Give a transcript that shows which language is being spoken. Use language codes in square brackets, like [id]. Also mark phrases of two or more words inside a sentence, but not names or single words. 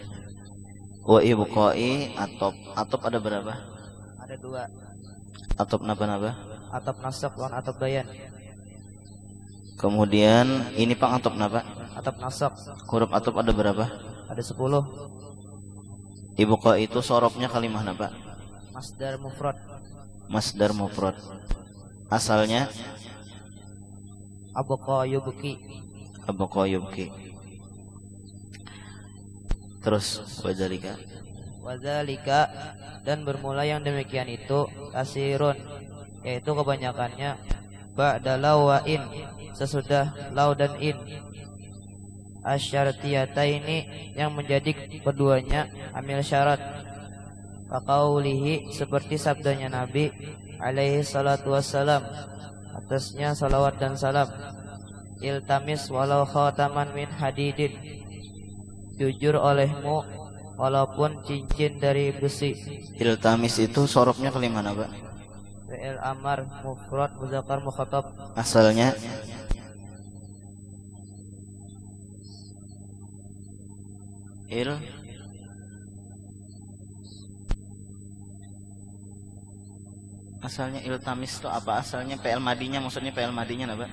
[bjn] Wa ibqa'i atop ada berapa? Ada 2. Atop napa-napa? [ar] Atop nasab lan atop bayan. [bjn] Kemudian ini pang atop napa? [ar] Atop nasab. [bjn] Huruf atop ada berapa? Ada 10. Ibqa itu sorobnya kalimah napa? [ar] Masdar mufrad. Masdar mufrad. [bjn] Asalnya [ar] Abqa yubki. abqa yubki. Terus [bjn] wadzalika dan bermula yang demikian itu kasirun, yaitu kebanyakannya [ar] ba'da law wa in, [bjn] sesudah law dan in, asyartiyataini yang menjadi keduanya amil syarat. Faqaulihi seperti sabdanya Nabi [ar] alaihi salatu wassalam, [bjn] atasnya salawat dan salam, [ar] iltamis walau khataman min hadidin, [bjn] jujur olehmu walaupun cincin dari besi. Iltamis itu sorobnya kalimah napa? [ar] Fi'il amar mufrad muzakkar mukhatab. [bjn] Asalnya asalnya iltamis itu apa? Asalnya PL madinya, maksudnya PL madinya apa?